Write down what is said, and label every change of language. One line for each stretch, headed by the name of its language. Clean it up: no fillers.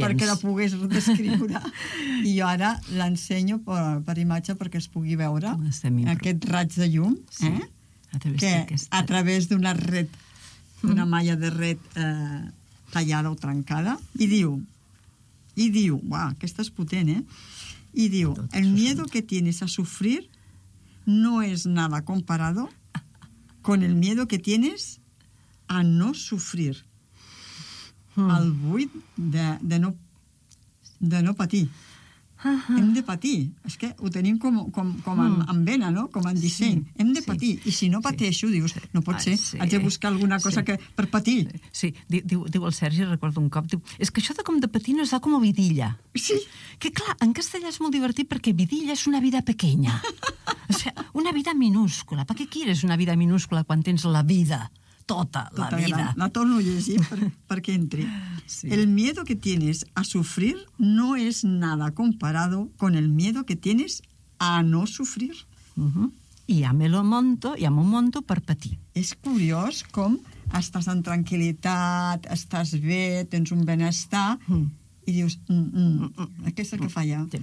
Catalan: perquè la pogués descriure. I jo ara l'ensenyo per imatge perquè es pugui veure aquest raig de llum. Sí. A través d'una red, una malla de red tallada o trencada, i diu, uau, aquesta és potent, eh?
Spanish: I diu, el miedo que tienes a sufrir no es nada comparado con el miedo que tienes a no sufrir.
Catalan: El buit de no patir. Hem de patir. És que ho tenim com en vena, no? Com en disseny. Sí. Hem de patir. I si no pateixo, dius, no pot ser. Sí. Haig de buscar alguna cosa que per patir. Sí, diu el Sergi, recordo un cop, diu, és que això de com de patir no es da com a vidilla. Sí. Que clar, en castellà és molt divertit perquè vidilla és
Spanish: una vida pequeña.
Catalan: O sigui, una vida minúscula. Per què
Spanish: quieres una vida minúscula
Catalan: quan tens la vida? Tota la vida. La torno a llegir perquè entri. Sí.
Spanish: El miedo que tienes a sufrir no es nada comparado con el miedo que tienes a no sufrir. Y amo un monto per patir.
Catalan: És curiós com estàs en tranquil·litat, estàs bé, tens un benestar, i dius, què és el que falla?